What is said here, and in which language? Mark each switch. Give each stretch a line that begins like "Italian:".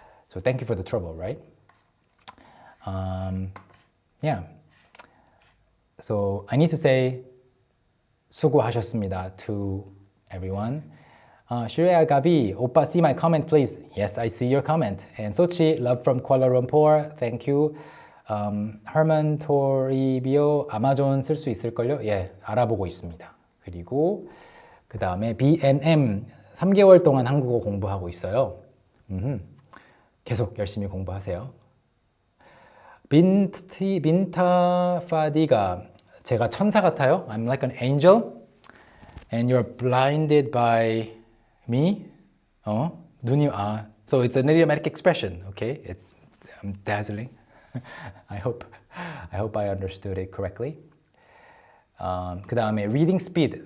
English: So thank you for the trouble, right? Yeah. So I need to say 수고하셨습니다 to everyone. Shreya Gavi, Oppa, see my comment, please. Yes, I see your comment. And Sochi, love from Kuala Lumpur. Thank you.
Korean: Herman Toribio, 아마존 쓸 수 있을걸요? 예, 알아보고 있습니다. 그리고 그 다음에 BNM, 3개월 동안 한국어 공부하고 있어요. 계속 열심히 공부하세요. 빈타 파디가 제가 천사 같아요.
English: I'm like an angel and you're blinded by me. 눈이 so it's an idiomatic expression, okay? I'm dazzling. I hope I understood it correctly.
Korean: 그 다음에
English: reading speed.